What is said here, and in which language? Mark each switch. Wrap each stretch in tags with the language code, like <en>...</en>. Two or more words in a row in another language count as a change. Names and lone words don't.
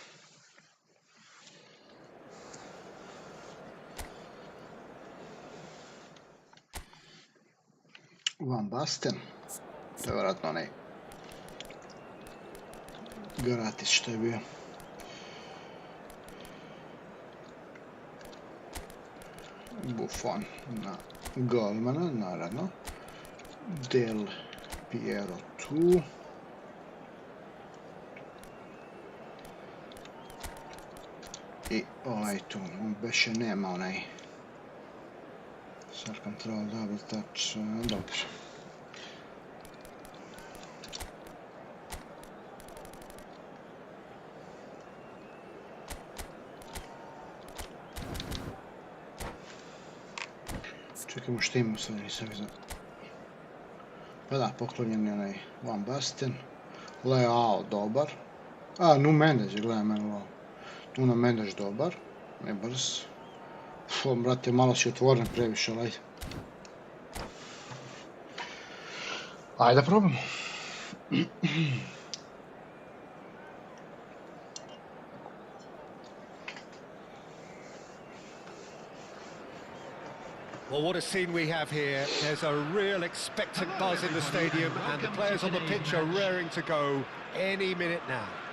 <hr>Van Basten. To je vjerojatno onaj gratis što je bio. Buffon na golmana, naravno. Del Piero tu. I ovaj tu, beše nema onaj</hr> <en>Start control, double touch,</en> <hr>dobro. Čekajmo što imamo sad, nisam vidio. Pa da, poklonjen je onaj Van Basten. Leao, dobar. A, Nu Mendes je, gledaj meni ovo. Nuno Mendes dobar, ne brz. Brate, malo si otvoren previše, ali ajde. Ajde da probamo.</hr> <en>Well, what a scene we have here. There's a real expectant buzz in the stadium, and the players on the pitch are raring to go any minute now.</en>